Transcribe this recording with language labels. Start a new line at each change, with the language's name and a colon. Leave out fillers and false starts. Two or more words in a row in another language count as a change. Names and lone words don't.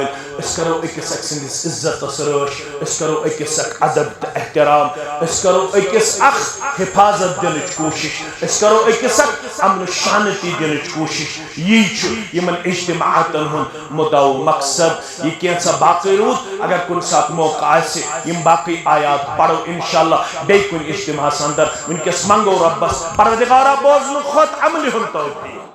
Kashmiri: أسۍ کرو أکِس اکھ سٕنٛدِس عزتس رٲچھ أسۍ کرو أکِس اکھ ادب تہٕ احترام أسۍ کرو أکِس اکھ حفاظت دِنٕچ کوٗشش أسۍ کرو أکِس اکھ امن شانتی دِنٕچ کوٗشش یی چھُ یِمن اجتماعاتن ہُنٛد مُدعا و مقصد یہِ کینٛژھا باقٕے روٗد اگر کُنہِ ساتہٕ موقع آسہِ یِم باقٕے آیات پڑھو انشاءاللہ بیٚیہِ کُنہِ اجتماعس اندر ونکس منگو ربس پروردگارا بوزنہٕ کھۄتہٕ عملہِ ہُنٛد توفیٖق